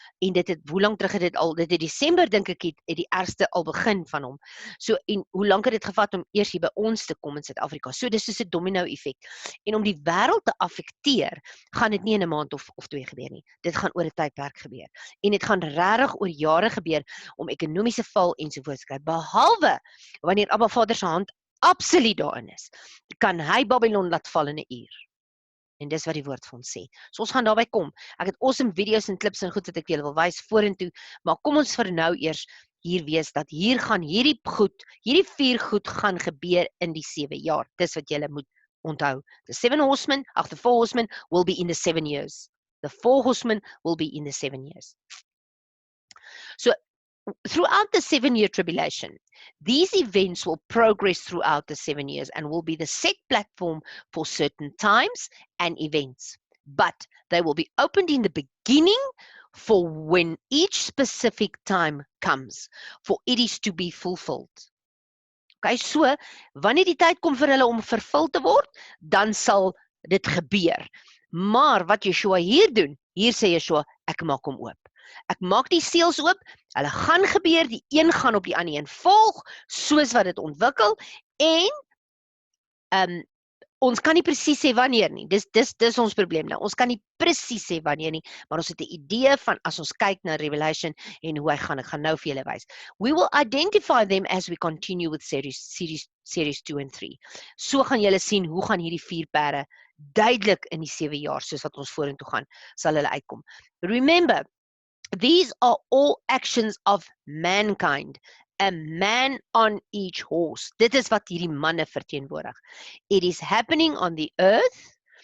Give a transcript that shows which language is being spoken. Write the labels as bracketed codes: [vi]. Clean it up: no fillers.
[af] En hoe lank terug het dit al, dit het Desember dink ek het die ergste al begin van hom. So, en hoe lank het dit gevat om eers hier by ons te kom in Suid-Afrika? So, dis soos 'n domino effek. En om die wêreld te affekteer, gaan dit nie in 'n maand of 2 gebeur nie. Dit gaan oor 'n tydperk gebeur. En dit gaan regtig oor jare gebeur om ekonomiese val ensovoorts kry. Behalwe wanneer Abba Vader se hand absoluut daarin is, kan hy Babylon laat val in 'n uur. En dis wat die woord vir ons sê. So ons gaan daarby kom. Ek het awesome video's en klips en goed wat ek julle wil wys vorentoe, maar kom ons vir nou eers hier wees, dat hier gaan hierdie 4 goed gaan gebeur in die 7 jaar. Dis wat julle moet onthou. [en] The 4 horsemen will be in the 7 years. The 4 horsemen will be in the 7 years. So, throughout the 7-year tribulation, these events will progress throughout the 7 years and will be the set platform for certain times and events. But they will be opened in the beginning for when each specific time comes, for it is to be fulfilled. [af] Okay, so, wanneer die tyd kom vir hulle om vervul te word, dan sal dit gebeur. Maar wat Yeshua hier doen, hier sê Yeshua, ek maak hom oop. Ek maak die seels oop, hulle gaan gebeur, die een gaan op die ander een volg, soos wat dit ontwikkel, en Ons kan nie presies sê wanneer nie. Dis ons probleem nou. Ons kan nie presies sê wanneer nie, maar ons het 'n idee van as ons kyk na Revelation en hoe hy gaan. Ek gaan nou vir julle wys. [en] We will identify them as we continue with series 2 and 3. [af] So gaan julle sien hoe gaan hierdie 4 perde duidelik in die 7 jaar soos wat ons vorentoe gaan, sal hulle uitkom. [en] Remember, these are all actions of mankind. A man on each horse. [af] Dit is wat hierdie manne verteenwoordig. [en] It is happening on the earth.